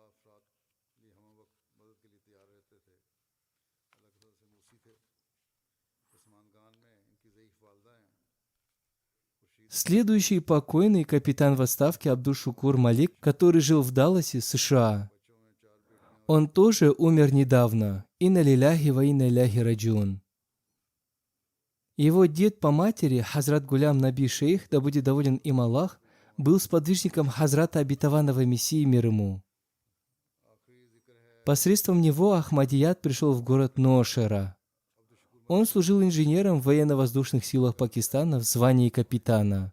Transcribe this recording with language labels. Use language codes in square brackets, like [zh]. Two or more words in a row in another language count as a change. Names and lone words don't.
[ru] Следующий покойный капитан в отставке Абдул-Шукур Малик, который жил в Далласе, США. Он тоже умер недавно. [ar] إنا لله وإنا إليه راجعون. [ru] Его дед по матери, Хазрат Гулям Наби Шейх, да будет доволен им Аллах, был сподвижником Хазрата Обетованного Мессии мир ему. Посредством него Ахмадият пришел в город Ноошера. Он служил инженером в военно-воздушных силах Пакистана в звании капитана.